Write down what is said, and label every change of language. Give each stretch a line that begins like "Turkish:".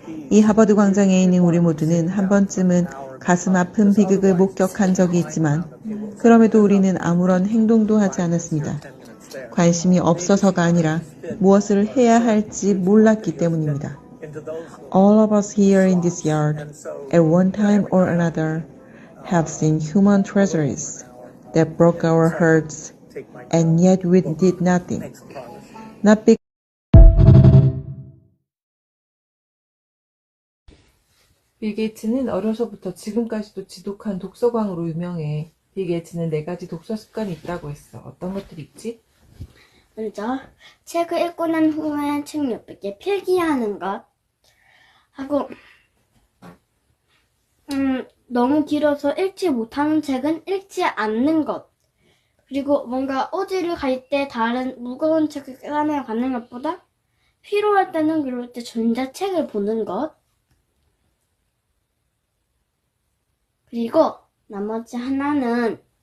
Korean: 이 하버드 광장에 있는 우리 모두는 한 번쯤은 가슴 아픈 비극을 목격한 적이 있지만 그럼에도 우리는 아무런 행동도 하지 않았습니다. 관심이 없어서가 아니라 무엇을 해야 할지 몰랐기 때문입니다.
English: All of us here in this yard, at one time or another, have seen human treasuries that broke our hearts, and yet we did nothing. Not because
Korean: 빌 게이츠는 어려서부터 지금까지도 지독한 독서광으로 유명해. 빌 게이츠는 4가지 독서 습관이 있다고 했어. 어떤 것들이 있지? 먼저 책을 읽고 난 후에 책 옆에 필기하는 것 하고 너무 길어서 읽지 못하는 책은 읽지 않는 것 그리고 뭔가 어디를 갈 때 다른 무거운 책을 꺼내 가는 것보다 필요할 때는 그럴 때 전자책을 보는 것 그리고 나머지 하나는